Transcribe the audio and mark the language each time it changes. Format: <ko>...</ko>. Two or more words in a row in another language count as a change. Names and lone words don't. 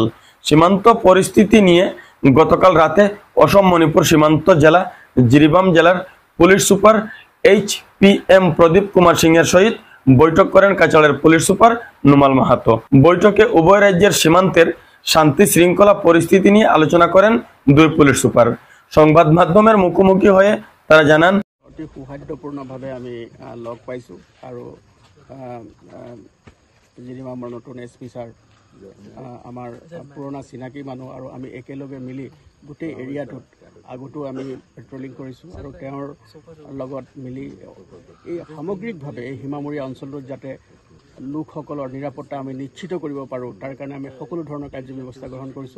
<bn>সীমান্ত পরিস্থিতি নিয়ে গতকাল রাতে অসম মণিপুর সীমান্ত জেলা জিরিবাম জেলার পুলিশ সুপার HPM প্রদীপ কুমার সিং এর সহিত বৈঠক করেন কাছাড়ের পুলিশ সুপার নুমাল মাহাতো। বৈঠকে উভয় রাজ্যের সীমান্তের শান্তি শৃঙ্খলা পরিস্থিতি নিয়ে আলোচনা করেন দুই পুলিশ সুপার। সংবাদ মাধ্যমের মুখোমুখি হয়ে তারা জানান,</bn> <as>অতি সৌহাৰ্দ্যপূৰ্ণভাৱে আমি লগ পাইছোঁ আৰু জিৰিবামৰ নতুন SP ছাৰ আমাৰ পুৰণা চিনাকি মানুহ, আৰু আমি একেলগে মিলি গোটেই এৰিয়াটোত আগতো আমি পেট্ৰলিং কৰিছোঁ আৰু তেওঁৰ লগত মিলি এই সামগ্ৰিকভাৱে এই সীমামূৰীয়া অঞ্চলটোত যাতে লোকসকলৰ নিৰাপত্তা আমি নিশ্চিত কৰিব পাৰোঁ তাৰ কাৰণে আমি সকলো ধৰণৰ কাৰ্য ব্যৱস্থা গ্ৰহণ কৰিছোঁ।</as>